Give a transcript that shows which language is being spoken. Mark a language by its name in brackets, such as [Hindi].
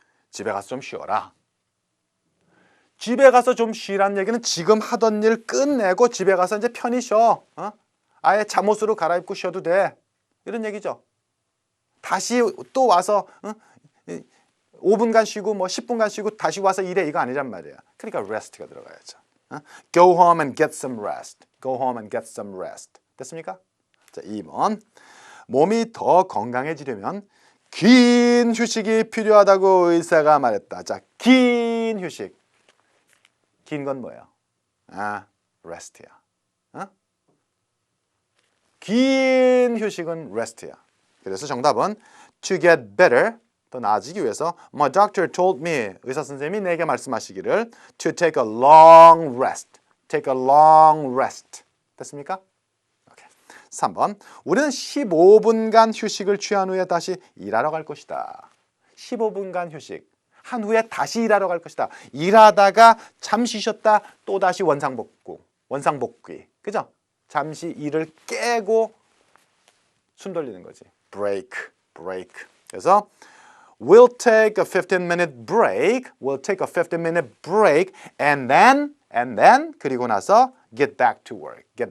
[Korean] 집에 가서 좀 쉬어라. 집에 가서 좀 쉬라는 얘기는 지금 하던 일 끝내고 집에 가서 이제 편히 쉬어. 아예 잠옷으로 갈아입고 쉬어도 돼. 이런 얘기죠. 다시 또 와서 5분간 쉬고 뭐 10분간 쉬고 다시 와서 일해 이거 아니란 말이야. 그러니까 rest가 들어가야죠. [English] Go home and get some rest. Go home and get some rest. [Korean] 됐습니까? 자, 2번. 몸이 더 건강해지려면 긴 휴식이 필요하다고 의사가 말했다. 자, 긴 휴식. 긴 건 뭐예요? rest야. 긴 휴식은 rest야. 그래서 정답은 [English] to get better, [Korean] 더 나아지기 위해서 [English] My doctor told me, [Korean] 의사 선생님이 내게 말씀하시기를 [English] to take a long rest. Take a long rest. [Korean] 됐습니까? 오케이. 3번. 우리는 15분간 휴식을 취한 후에 다시 일하러 갈 것이다. 15분간 휴식. 한 후에 다시 일하러 갈 것이다. 일하다가 잠시 쉬었다 또 다시 원상복귀. 그죠? 잠시 일을 깨고 숨 돌리는 거지. [English] break. [Korean] 그래서 [English] we'll take a 15-minute break. We'll take a 15-minute break and then [Korean] 그리고 나서 [English] get back to work.